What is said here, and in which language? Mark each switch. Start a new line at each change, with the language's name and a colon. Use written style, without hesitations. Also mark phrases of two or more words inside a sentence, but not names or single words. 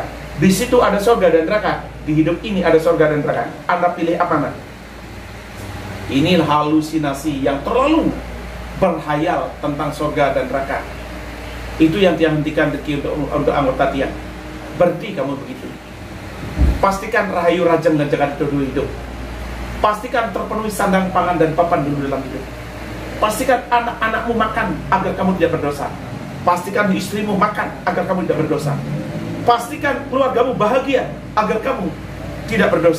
Indonesian: Di situ ada surga dan neraka. Di hidup ini ada surga dan neraka. Anda pilih apa mana? Ini halusinasi yang terlalu berhayal tentang surga dan neraka. Itu yang Tiang hentikan untuk anggota Tiang. Berhenti kamu begitu. Pastikan rahayu rajang dan jagat dulu hidup. Pastikan terpenuhi sandang pangan dan papan dulu dalam hidup. Pastikan anak-anakmu makan agar kamu tidak berdosa. Pastikan istrimu makan agar kamu tidak berdosa. Pastikan keluargamu bahagia agar kamu tidak berdosa.